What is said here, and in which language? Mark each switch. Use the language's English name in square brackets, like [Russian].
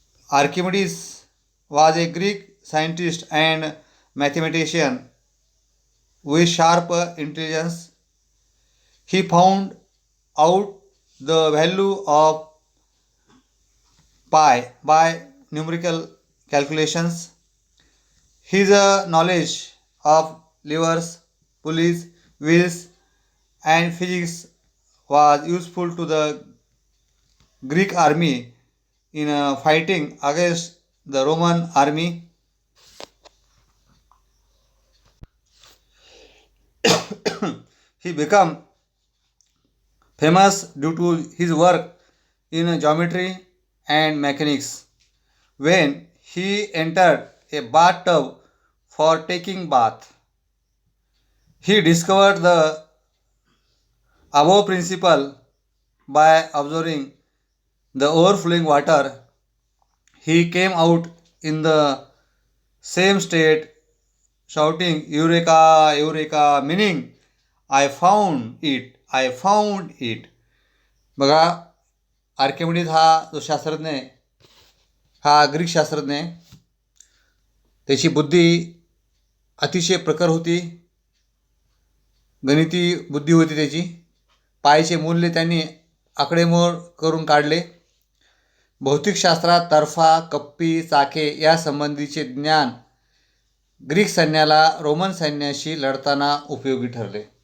[English] Archimedes was a Greek scientist and mathematician with sharp intelligence. He found out the value of pi by numerical calculations. His knowledge of levers, pulleys, wheels and physics was useful to the Greek army in fighting against the Roman army. He became famous due to his work in geometry and mechanics. When he entered a bathtub for taking bath, he discovered the above principle by observing the overflowing water. He came out in the same state shouting eureka eureka, meaning I found it. [Marathi] बघा Archimedes हा जो शास्त्रज्ञ आहे हा Greek शास्त्रज्ञ आहे. त्याची बुद्धी अतिशय प्रखर होती, गणिती बुद्धी होती त्याची. पायचे मूल्य त्यांनी आकडेमोड करून काढले. भौतिकशास्त्रात तर्फा, कप्पी, चाके या संबंधीचे ज्ञान ग्रीक सैन्याला रोमन सैन्याशी लढताना उपयोगी ठरले.